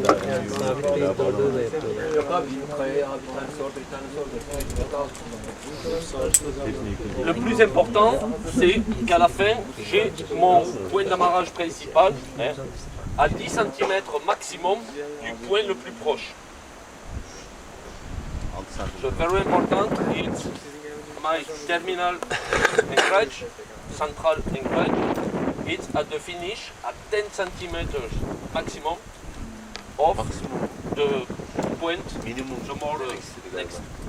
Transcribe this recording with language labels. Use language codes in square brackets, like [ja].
[tr] Yani sabit değil darlığı da yapıyorlar. Yok abi, kayaya bir tanesi orada, bir tanesi orada. [fr] Le plus important, c'est qu'à la fin, j'ai mon point d'amarrage principal hein, à 10 cm maximum du point le plus proche. [en] The very important is my terminal anchorage, central anchorage. It's at the finish at 10 cm maximum of the point, Minimum the more next.